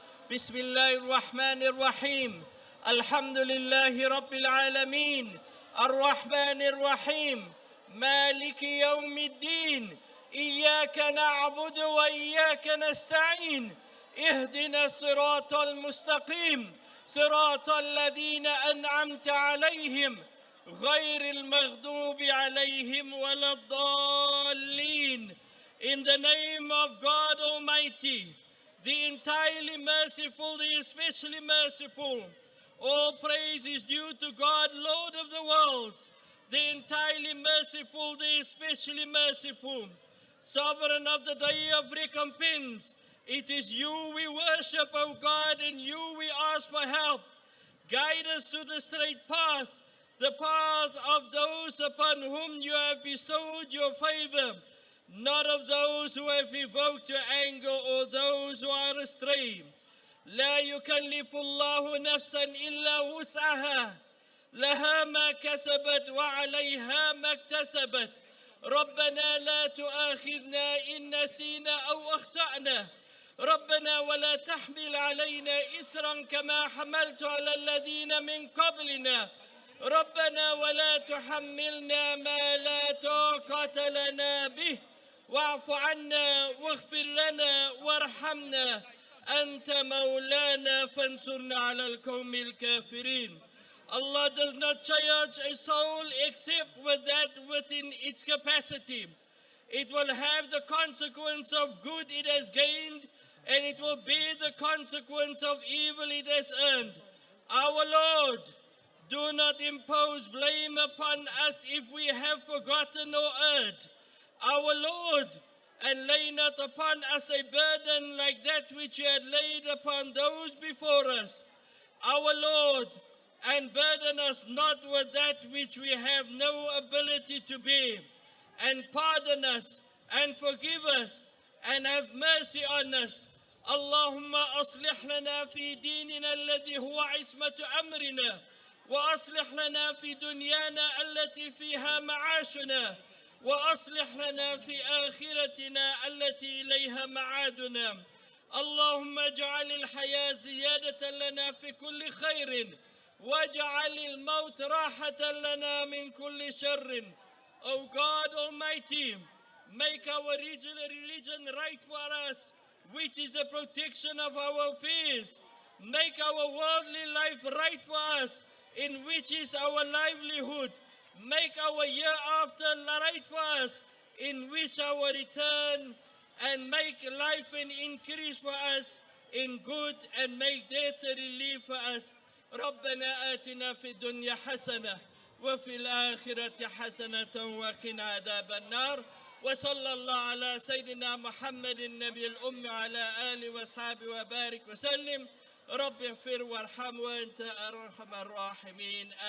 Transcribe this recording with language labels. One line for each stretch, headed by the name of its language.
Arabic: بسم الله الرحمن الرحيم الحمد لله رب العالمين الرحمن الرحيم مالك يوم الدين إياك نعبد وإياك نستعين اهدنا الصراط المستقيم صراط الذين أنعمت عليهم غير المغضوب عليهم ولا الضالين.
English: In the name of God Almighty, the entirely merciful, the especially merciful, all praise is due to God, Lord of the worlds, the entirely merciful, the especially merciful, sovereign of the day of recompense. It is you we worship, O God, and you we ask for help. Guide us to the straight path, the path of those upon whom you have bestowed your favor, not of those who have evoked your anger or those who are astray.
Arabic: لا يكلف الله نفسا إلا وسعها لها ما كسبت وعليها ما اكتسبت ربنا لا تؤاخذنا إن نسينا أو أخطأنا ربنا ولا تحمل علينا إسرا كما حملت على الذين من قبلنا ربنا ولا تحملنا ما لا طاقة لنا به واعف عنا واغفر لنا وارحمنا أنت مولانا فانصرنا على القوم الكافرين.
English: Allah does not charge a soul except with that within its capacity. It will have the consequence of good it has gained, and it will bear the consequence of evil it has earned. Our Lord, do not impose blame upon us if we have forgotten or erred. Our Lord, and lay not upon us a burden like that which you had laid upon those before us. Our Lord, and burden us not with that which we have no ability to bear, and pardon us, and forgive us, and have mercy on us.
Arabic: اللهم أصلح لنا في ديننا الذي هو عصمة أمرنا وأصلح لنا في دنيانا التي فيها معاشنا وأصلح لنا في آخرتنا التي إليها معادنا. اللهم اجعل الحياة زيادة لنا في كل خير واجعل الموت راحة لنا من كل شر.
English: O God Almighty, make our religion right for us, which is the protection of our affairs. Make our worldly life right for us, in which is our livelihood. Make our year after right for us, in which our return, and make life an increase for us, in good and make death relief for us.
Arabic: ربنا آتنا في الدنيا حسنة وفي الآخرة حسنة وقنا عذاب النار. وصلى الله على سيدنا محمد النبي الأم على آله وأصحابه وبارك وسلم. رب اغفر وارحم وأنت أرحم الراحمين.